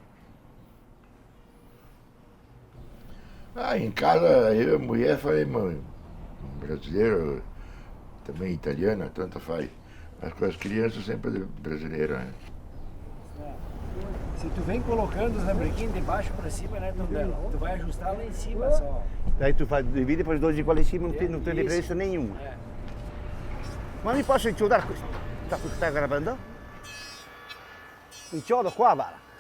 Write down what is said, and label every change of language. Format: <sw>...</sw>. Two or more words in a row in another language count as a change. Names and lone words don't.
<pt>Em casa, eu e a mulher falei, mãe, brasileiro, também italiano, tanto faz. Mas com as crianças sempre brasileiro, né? Se tu vem colocando os lambrequinhos de baixo para cima, né, Tondela? Tu vai ajustar lá em cima só. Daí tu faz, divide depois 12 igual em cima, não tem diferença nenhuma. É.</pt> <it>Ma mi posso inchiodare questo? Stai gravando? Inchiodo qua, guarda.</it>